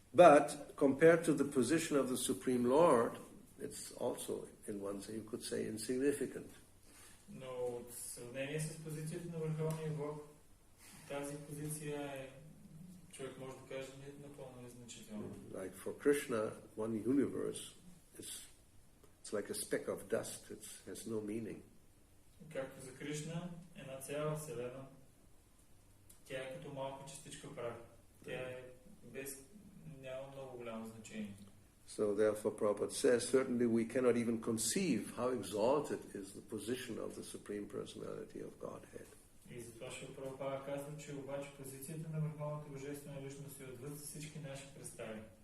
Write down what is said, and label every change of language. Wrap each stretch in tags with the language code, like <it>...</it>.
<en>But compared to the position of the Supreme Lord, it's also, in one sense, you could say, insignificant.</en> <bg>Но от сравнение с позицията на Върховния Бог, тази позиция е, човек може да каже, напълно незначителна.</bg> <en>Like for Krishna, one universe it's like a speck of dust. It has no meaning.</en> <bg>Както за Кришна, една цяла вселена, тя е като малка частичка прах. Тя е няма много голямо значение.</bg> <en>So therefore Prabhupada says, certainly we cannot even conceive how exalted is the position of the Supreme Personality of Godhead.</en> <bg>И затова ще Прабхупада казва, че обаче позицията на Върховната Божествена Личност е отвъд всички наши представи.</bg>